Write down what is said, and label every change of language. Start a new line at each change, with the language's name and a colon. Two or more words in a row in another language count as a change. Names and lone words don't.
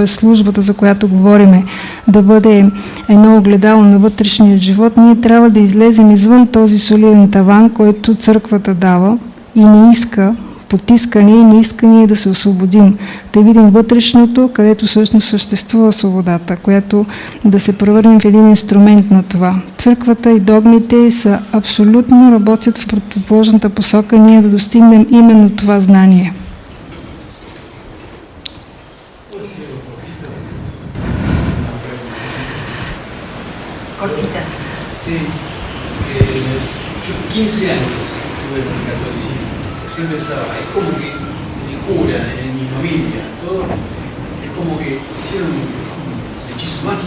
Bulgarian: службата, за която говориме, да бъде едно огледало на вътрешния живот, ние трябва да излезем извън този солиден таван, който църквата дава и не иска, потиска ни и не иска ние да се освободим, да видим вътрешното, където всъщност съществува свободата, която да се превърнем в един инструмент на това. Църквата и догмите са абсолютно работят в противоположната посока, ние да достигнем именно това знание.
Spanish: Cortita. Sí, yo 15 años tuve con el catolicismo. Siempre pensaba, es como que mi cura, en mi familia, todo, es como que hicieron un hechizo mágico.